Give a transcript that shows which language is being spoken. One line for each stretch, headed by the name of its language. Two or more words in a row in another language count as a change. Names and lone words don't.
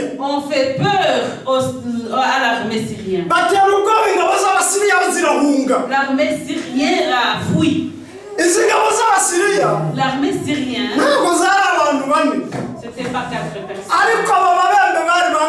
French: ont fait peur à l'armée syrienne.
Kinyarwanda: batera ubwoba ingabo z'Abasiriya zirahunga.
French: L'armée syrienne a fui.
Kinyarwanda: izi ngabo z'Abasiriya
French: L'armée syrienne,
Kinyarwanda: ntabwo zari abantu bane.
French: ce n'était pas 4 personnes.
Kinyarwanda: ariko aba babembe bari